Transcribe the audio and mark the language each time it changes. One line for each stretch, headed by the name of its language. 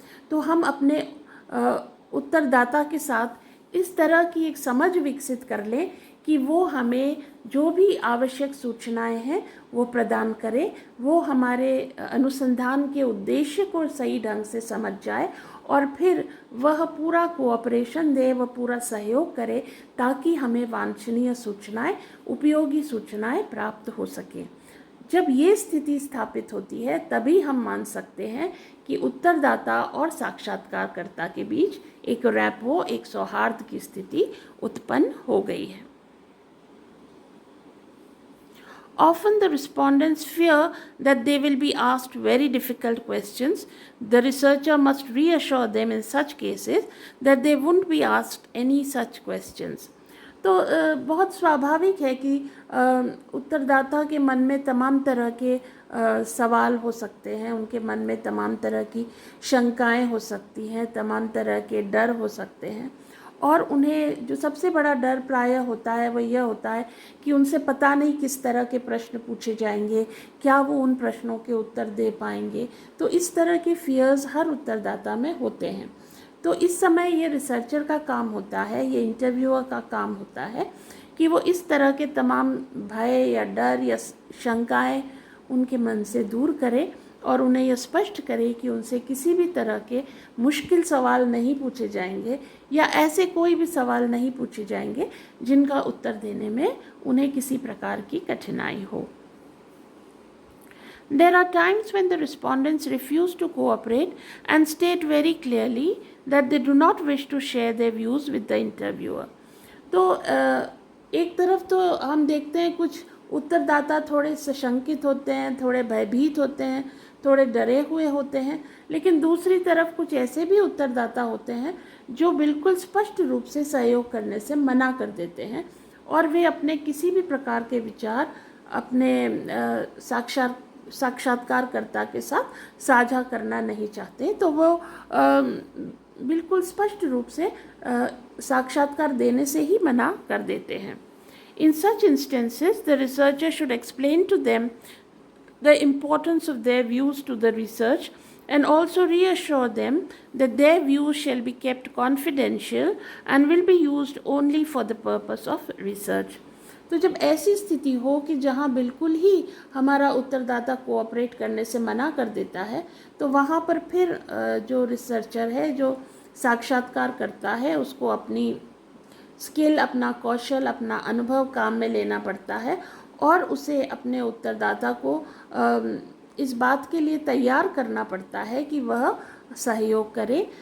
Hindi: तो हम अपने उत्तरदाता के साथ इस तरह की एक समझ विकसित कर लें कि वो हमें जो भी आवश्यक सूचनाएं हैं वो प्रदान करे, वो हमारे अनुसंधान के उद्देश्य को सही ढंग से समझ जाए और फिर वह पूरा कोऑपरेशन दे, वह पूरा सहयोग करे ताकि हमें वांछनीय सूचनाएं, उपयोगी सूचनाएं प्राप्त हो सकें। जब ये स्थिति स्थापित होती है तभी हम मान सकते हैं कि उत्तरदाता और साक्षात्कारकर्ता के बीच एक रैपो, एक सौहार्द की स्थिति उत्पन्न हो गई है।
English: Often the respondents fear that they will be asked very difficult questions. The researcher must reassure them in such cases that they won't be asked any such questions.
Hindi: तो बहुत स्वाभाविक है कि उत्तरदाता के मन में तमाम तरह के सवाल हो सकते हैं, उनके मन में तमाम तरह की शंकाएं हो सकती हैं, तमाम तरह के डर हो सकते हैं, और उन्हें जो सबसे बड़ा डर प्रायः होता है वह यह होता है कि उनसे पता नहीं किस तरह के प्रश्न पूछे जाएंगे, क्या वो उन प्रश्नों के उत्तर दे पाएंगे। तो इस तरह के फियर्स हर उत्तरदाता में होते हैं। तो इस समय ये रिसर्चर का काम होता है, ये इंटरव्यूअर का काम होता है कि वो इस तरह के तमाम भय या डर या शंकाएं उनके मन से दूर करे और उन्हें यह स्पष्ट करे कि उनसे किसी भी तरह के मुश्किल सवाल नहीं पूछे जाएंगे या ऐसे कोई भी सवाल नहीं पूछे जाएंगे जिनका उत्तर देने में उन्हें किसी प्रकार की कठिनाई हो।
English: There are times when the respondents refuse to cooperate and state very clearly that they do not wish to share their views with the interviewer.
Hindi: तो एक तरफ तो हम देखते हैं कुछ उत्तरदाता थोड़े सशंकित होते हैं, थोड़े भयभीत होते हैं, थोड़े डरे हुए होते हैं, लेकिन दूसरी तरफ कुछ ऐसे भी उत्तरदाता होते हैं जो बिल्कुल स्पष्ट रूप से सहयोग करने से मना कर देते हैं और वे अपने किसी भी प्रकार के विचार अपने साक्षात्कारकर्ता के साथ साझा करना नहीं चाहते। तो वो बिल्कुल स्पष्ट रूप से साक्षात्कार देने से ही मना कर देते हैं।
English: In such instances, the researcher should explain to them the importance of their views to the research and also reassure them that their views shall be kept confidential and will be used only for the purpose of research.
Hindi: तो जब ऐसी स्थिति हो कि जहाँ बिल्कुल ही हमारा उत्तरदाता कोऑपरेट करने से मना कर देता है, तो वहाँ पर फिर जो रिसर्चर है, जो साक्षात्कार करता है, उसको अपनी स्किल, अपना कौशल, अपना अनुभव काम में लेना पड़ता है और उसे अपने उत्तरदाता को इस बात के लिए तैयार करना पड़ता है कि वह सहयोग करे।